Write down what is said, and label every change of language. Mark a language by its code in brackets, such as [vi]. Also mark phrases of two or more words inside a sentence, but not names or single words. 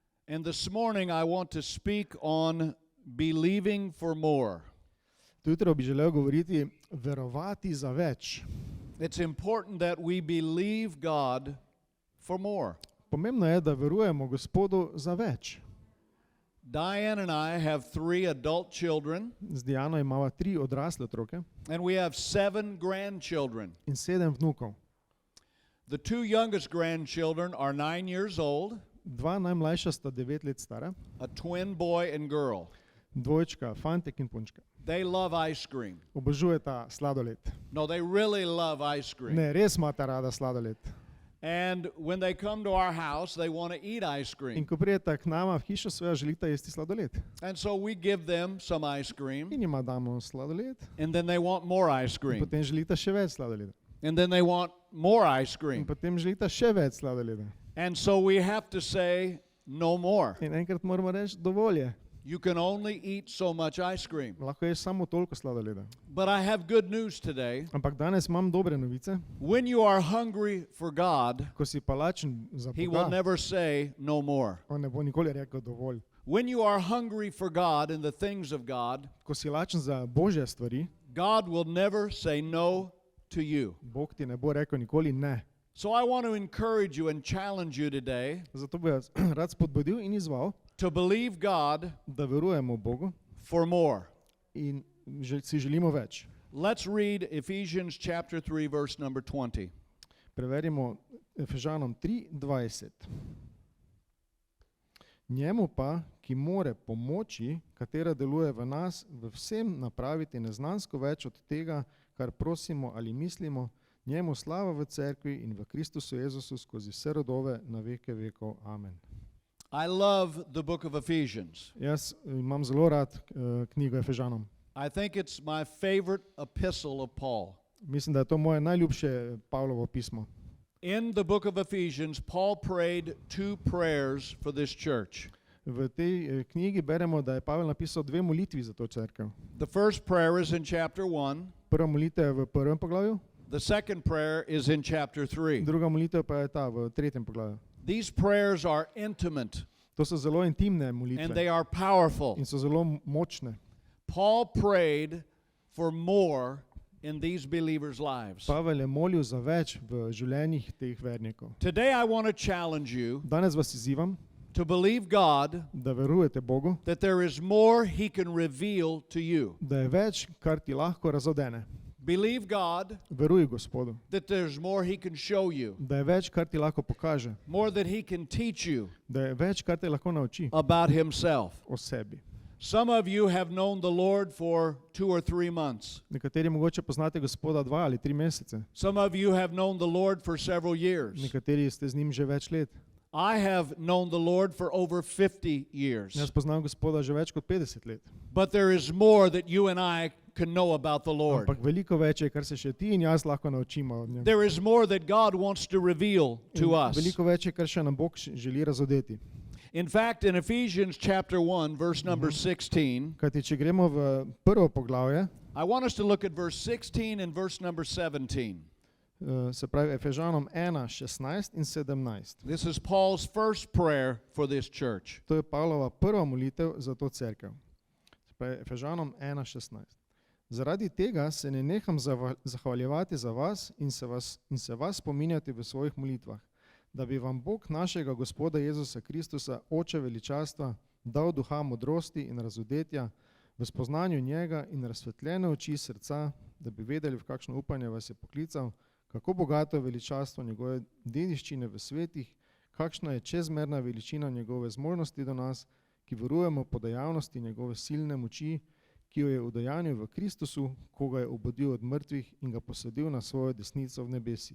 [en] And this morning I want to speak on believing for more. [sl] Jutro bi želel govoriti verovati za več. [en] It's important that we believe God for more. [sl] Pomembno je, da verujemo Gospodu za več. [en] Diane and I have 3 adult children, [sl] Z Diano imava 3 odrasle otroke [en] and we have 7 grandchildren. [sl] in 7 vnukov. [en] The 2 youngest grandchildren are 9 years old, [sl] 2 najmlajša sta 9 let stara, [en] a twin boy and girl. [sl] dvojčka, fantek in punčka. [en] They love ice cream. [sl] Obožujeta sladoled. [en] No, they really love ice cream. [sl] Ne, res imata rada sladoled. [en] And when they come to our house, they want to eat ice [sl] In [en] cream. [sl] ko prijeta k nama v hišo svojo, želita jesti sladoled. [en] And so we give them some ice cream, [sl] In jima damo sladoled, [en] and then they want more ice [sl] in [en] cream. [sl] potem želita še več sladoleda. [en] And then they want more ice [sl] In [en] cream. [sl] potem želita še več sladoleda. [en] And so we have to say, no more. [sl] In enkrat moramo reči, dovolj je. [en] You can only eat so much ice cream. [sl] Lahko ješ samo toliko sladoleda. [en] But I have good news today. [sl] Ampak danes imam dobre novice. [en] When you are hungry for God, [sl] Ko si pa lačen za [en] He will [sl] Boga, [en] never say no more. [sl] on ne bo nikoli rekel dovolj. [en] When you are hungry for God and the things of God, [sl] Ko si lačen za Božje stvari, [en] God will never say no to you. [sl] Bog ti ne bo rekel nikoli ne. [en] So I want to encourage you and challenge you today [sl] Zato bi jaz rad spodbudil in izval, [en] to believe God [sl] da verujemo Bogu [en] for more. [sl] in si želimo več. [en] Let's read Ephesians chapter 3, verse number 20. [sl] Preverimo Efežanom 3:20. Njemu pa, ki more pomoči, katera deluje v nas, v vsem napraviti neznansko več od tega, kar prosimo ali mislimo, njemu slava v cerkvi in v Kristusu Jezusu skozi vse rodove na veke vekov. Amen. [en] I love the book of Ephesians. [sl] Jaz imam zelo rad knjigo Efežanom. [en] I think it's my favorite epistle of Paul. [sl] Mislim, da je to moje najljubše Pavlovo pismo. [en] In the book of Ephesians, Paul prayed 2 prayers for this church. [sl] V tej knjigi beremo, da je Pavel napisal 2 molitvi za to cerkev. [en] The first prayer is in chapter 1. [sl] Prva molitev je v 1. poglavju, [en] The second prayer is in chapter 3. [sl] druga molitev pa je ta v 3. poglavju. [en] These prayers are intimate [sl] To so zelo intimne [en] and [sl] molitve [en] they are powerful. [sl] in so zelo močne. [en] Paul prayed for more in these believers' lives. [sl] Pavel je molil za več v življenjih teh vernikov. [en] Today I want to challenge you [sl] Danes vas izzivam, [en] to believe God [sl] da verujete Bogu, [en] that there is more He can reveal to you. [sl] da je več, kar ti lahko razodene. [en] Believe God [sl] Veruj Gospodu, [en] that there's more He can show you, [sl] da je več, kar ti lahko pokaže, [en] more that He can teach you [sl] da je več, kar te lahko nauči [en] about Himself. [sl] o sebi. [en] Some of you have known the Lord for 2 or 3 months. [sl] Nekateri mogoče poznate Gospoda 2 ali 3 mesece, [en] Some of you have known the Lord for several years. [sl] nekateri ste z njim že več let. [en] I have known the Lord for over 50 years. [sl] Jaz poznam Gospoda že več kot 50 let. [en] But there is more that you and I can know about the Lord. [sl] Ampak veliko več je, kar se še ti in jaz lahko naučimo od njega. [en] There is more that God wants to reveal to us. [sl] Veliko več je, kar še nam Bog želi razodeti. [en] In fact, in Ephesians chapter 1, verse number 16, [sl] Kajti, če gremo v 1. poglavje, [en] I want us to look at verse 16 and verse number 17. [sl] Se pravi Efežanom 1, 16 in 17. [en] This is Paul's first prayer for this church. [sl] To je Pavlova prva molitev za to cerkev. Se pravi Efežanom 1, 16. Zaradi tega se ne neham zahvaljevati za vas in se vas spominjati v svojih molitvah, da bi vam Bog našega Gospoda Jezusa Kristusa, Oče veličastva, dal duha modrosti in razodetja v spoznanju njega in razsvetljene oči srca, da bi vedeli, v kakšno upanje vas je poklical, kako bogato je veličastvo njegove dediščine v svetih, kakšna je čezmerna veličina njegove zmožnosti do nas, ki verujemo po dejavnosti njegove silne moči, ki jo je udejanil v Kristusu, ko ga je obudil od mrtvih in ga posadil na svojo desnico v nebesih.